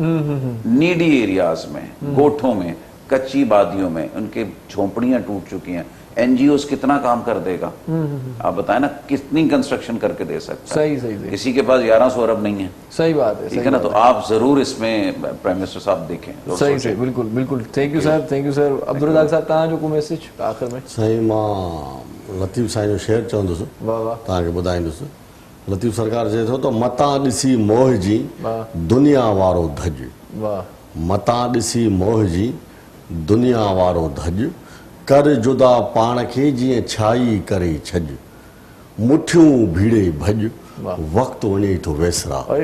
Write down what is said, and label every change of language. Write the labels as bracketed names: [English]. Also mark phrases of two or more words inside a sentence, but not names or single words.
[Urdu] نیڈی ایریاز میں، گوٹھوں میں، کچی بادیوں میں ان کے جھونپڑیاں ٹوٹ چکی ہیں. این جی اوز کتنا کام کر دے گا آپ بتائیں نا، کتنی کنسٹرکشن کر کے دے سکتا ہے. کسی کے پاس 1100 ارب نہیں ہے. صحیح بات ہے، ٹھیک ہے نا. تو آپ ضرور اس میں [English] prime minister [Urdu] صاحب دیکھیں. صحیح بالکل بالکل. [English] thank you [Urdu] صاحب، [English] thank you [Urdu] سر. [Sindhi] عبدالرزاق صاحب تव्हां जो को मैसेज आख़िर में. साईं मां लतीफ़ साईं जो शेर चवंदुसि, तव्हांखे ॿुधाईंदुसि. लतीफ़ सरकार चए थो त मतां ॾिसी मोह जी दुनिया वारो धज, मतां ॾिसी मोह जी दुनिया वारो धज, कर जुदा पाण खे जीअं छाई करे छॾ, मुठियूं भीड़े भॼ, वक़्तु वञे थो वेसरा.